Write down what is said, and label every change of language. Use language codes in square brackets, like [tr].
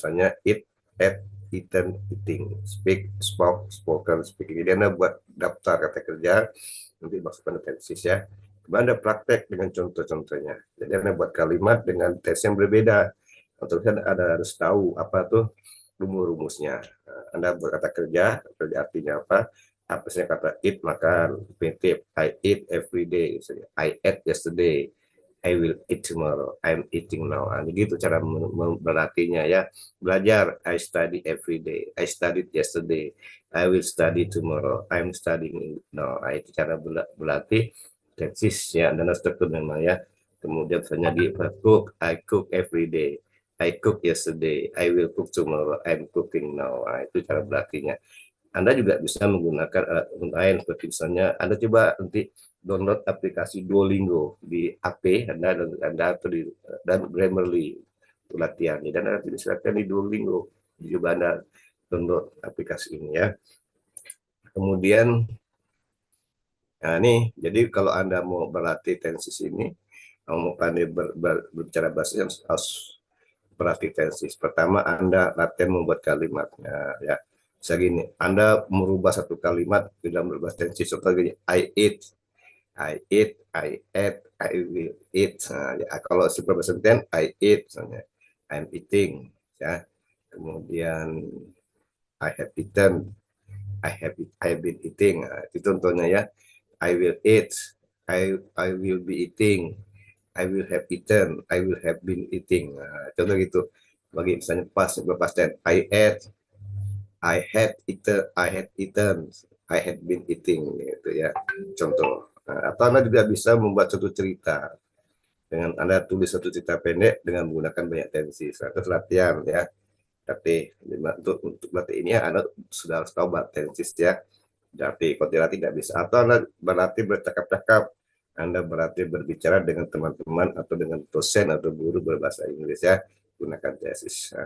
[id] Misalnya [en] eat, ate, eaten, eating, speak, spoke, spoken, speaking. [id] Jadi Anda buat daftar kata kerja, nanti masukkan ke tenses ya. Kemudian Anda praktek dengan contoh-contohnya. Jadi Anda buat kalimat dengan tense yang berbeda. Contohnya Anda harus tahu apa tuh rumus-rumusnya. Anda buat kata kerja artinya apa? Apanya kata [en] eat, [id] makan, [en] infinitive, I eat every day. I ate yesterday, I will eat tomorrow, I'm eating now. [id] Nah, gitu cara berlatihnya ya. Belajar, [en] I study every day, I studied yesterday, I will study tomorrow, I'm studying now. [id] Nah, itu cara berlatih tenses ya, dan struktur namanya. Kemudian misalnya di [en] cook, I cook every day, I cook yesterday, I will cook tomorrow, I'm cooking now. [id] Nah, itu cara berlatihnya. Anda juga bisa menggunakan alat lain seperti misalnya Anda coba nanti download aplikasi Duolingo di HP Anda atau di dan Grammarly untuk latihan. Dan Anda bisa latihan di Duolingo. Coba Anda download aplikasi ini ya. Kemudian, nah ini, jadi kalau Anda mau berlatih tenses ini, mau pandai berbicara bahasa harus berlatih tenses. Pertama, Anda latihan membuat kalimatnya ya. Bisa gini, Anda merubah satu kalimat dalam berbahasa tenses. Contohnya [en] I eat, I eat, I ate, I will eat. [id] Nah, ya, kalau [en] simple present tense, I eat, [id] misalnya [en] I'm eating, ya. [id] Kemudian [en] I have eaten, I been eating. [id] Nah, itu contohnya ya. [en] I will eat, I will be eating, I will have eaten, I will have been eating. [id] Nah, contoh gitu. Bagi misalnya [en] past tense, I ate, I had eaten, I had been eating, [id] gitu ya. Contoh. Nah, atau Anda juga bisa membuat satu cerita dengan Anda tulis satu cerita pendek dengan menggunakan banyak tenses. Nah, itu latihan ya. Tapi untuk latih ini Anda sudah harus tahu bahasa tenses ya. Jadi kalau dilatih tidak bisa. Atau Anda berlatih bercakap-cakap, Anda berlatih berbicara dengan teman-teman atau dengan dosen atau guru berbahasa Inggris ya, gunakan tenses.